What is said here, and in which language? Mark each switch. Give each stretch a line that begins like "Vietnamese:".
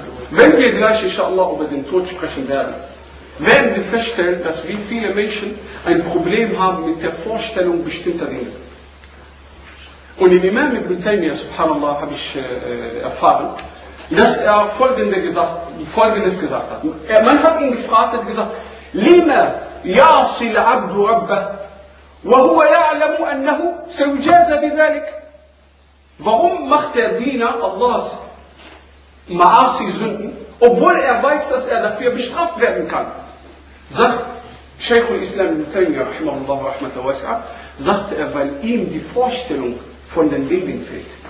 German: Wenn wir gleich inshallah über den Tod sprechen werden, werden wir feststellen, dass wie viele Menschen ein Problem haben mit der Vorstellung bestimmter Dinge. Und im Imam Ibn Taymiyyah, subhanallah, habe ich erfahren, dass er Folgendes gesagt hat. Man hat ihn gefragt, hat gesagt,
Arabic: لما يعصي العبد ربه وهو يعلم أنه سيجازى بذلك.
German: Warum macht der Diener Allahs Maasi Sünden, obwohl er weiß, dass er dafür bestraft werden kann? Sagt Sheikh al-Islam Ibn Taymiyyah rahimahullah rahmatahu wasa'a, sagt er, weil ihm die Vorstellung von den Dingen fehlt.